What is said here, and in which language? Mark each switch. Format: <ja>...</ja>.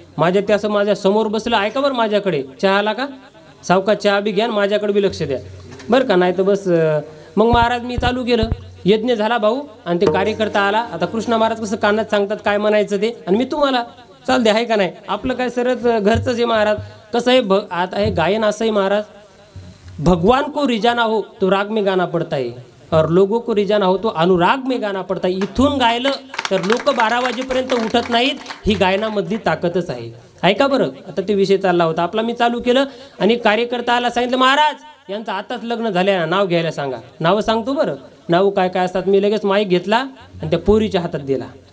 <mr>माझ्या ते असं माझ्या समोर बसलं, ऐका बरं माझ्याकडे चहा आला का, सावका चहा बी घ्या आणि माझ्याकडे बी लक्ष द्या बरं का, नाही तर बस. मग महाराज मी चालू केलं, यज्ञ झाला भाऊ, आणि ते कार्यकर्ता आला. आता कृष्णा महाराज कसं कानात सांगतात काय म्हणायचं ते, आणि मी तुम्हाला चाल दे आहे का नाही, आपलं काय सरच घरचंच आहे महाराज. कसं आहे आता हे गायन असं आहे महाराज,</mr> <hi>भगवान को रिजाना हो तो राग में गाना पडता है, और लोगों को रिजाना हो तो अनुराग में गाना पडता है.</hi> <mr>इथून गायलं तर लोक 12 वाजेपर्यंत उठत नाहीत, ही गायनामधली ताकदच आहे. ऐका बरं, आता ते विषय चालला होता आपला, मी चालू केलं आणि कार्यकर्ता आला, सांगितलं महाराज यांचं आताच लग्न झालं ना, नाव घ्यायला सांगा. नावं सांगतो बरं, नाव काय काय असतात. मी लगेच माईक घेतला आणि त्या पोरीच्या हातात दिला.</mr>